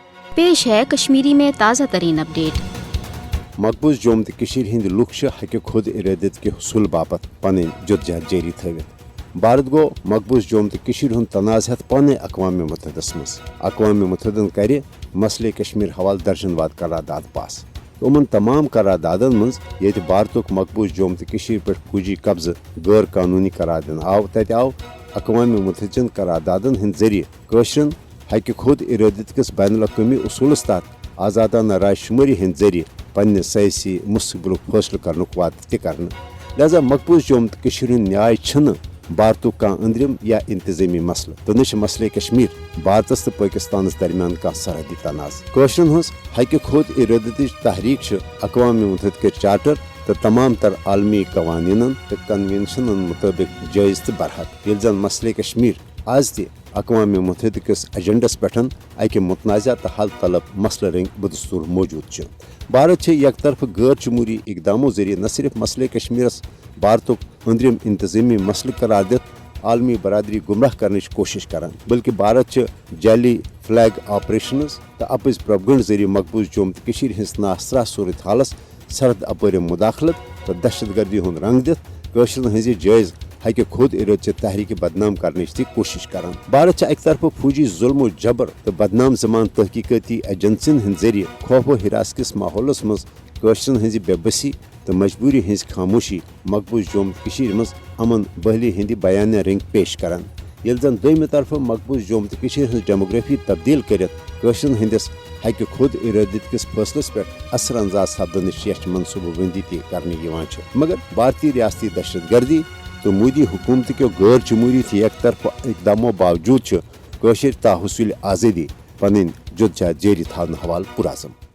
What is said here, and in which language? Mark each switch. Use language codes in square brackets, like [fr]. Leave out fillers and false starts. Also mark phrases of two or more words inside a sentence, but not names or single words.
[ur] پیش ہے کشمیری میں تازہ ترین اپڈیٹ. [ks] मकबूज जोम तो हंद लुख हक खुद इरादत के हसूल बापत पन जदजहद जारी थवित। भारत गो मकबूज जोम तो तनाज़त पाने अक़वाम मुत्तहदा मज। अक़वाम मुत्तहदन कर मसले कश्मीर हवाल दर्जनवाद करारदाद पास। उमन तमाम करारदादन मज ये भारत मकबूज जोम तो पे फौजी कब्ज गैर कानूनी करार दिन आव तत आव अक़वाम मुत्तहदन करारदादन हंद जरिए कशरन हक खुद इरादत किस बैनुल अक़वामी उसूलस तहत आज़ादाना राय शुमारी हंद जरिए पन्ने सयासी मुस्तकबिल फैसले करने वादे कर। लिहाजा मकबूज जोम तो न्याय छन भारत कह अंदरिम या इंतजामी मसल तो न मसले कश्मीर भारत तो पाकिस्तान दरमियान कह सरहदी तनाज़। कशरन हज हक खुद इरादत तहरीक अक़वाम मुत्तहदा चार्टर तो तमाम तर आलमी कवानीन तो कन्वेंशन मुताबिक जायज़ तो बरहक। ये जन मसले कश्मीर आज तक अक़वाम मुत्तहदा किस एजेंडस पे अक मुतनाज़ा तो हल तलब मसले रंग बदस्तूर मौजूद। भारत एक तरफ गैर जमहूरी इकदामों जरिए न सिर्फ मसले कश्मीरस भारत अंदरिम इंतजामी मसल करार दित आलमी बरदरी [ur] گمراہ کرنے کی کوشش [ks] करान, बल्कि भारत जाली [en] flag operations [ks] तो अपज प्रोपगंड जरिए मकबूज जोम तो हंस नासरा सूरत हालस सरद अपर मुदाखलत तो दहशत गर्दी हूँ रंग दित कशरन हज जायज़ हक खुद इरादत तहरीक [ur] بدنام کرنے کی کوشش [ks] करान। भारत एक तरफ फौजी जुल्म जबर तो बदनाम जमान तहकीकती एजेंसियन हंद जरिए खौफ हिरास किस माहौलस मज कशरन हंज बेबसी तो मजबूरी हंज खामोशी मकबूज जोम मज अमन बहली हंद बयान रंग पेश करान। ये जन दोम तरफ मकबूज जोम तो हंज डेमोग्राफी तब्दील कर कशरन हंदिस हक खुद इरादत किस फैसलस पे असर अंदाज सपदन मनसूबबंदी करने मगर भारतीय रियासती दहशत गर्दी तो मोदी हुकूमत के गैर जमहूरी एक तरफ इकदामों बावजूद कशर ताहसूल आज़ादी पन जदजहद जारी थावन हवाल पुराज़म।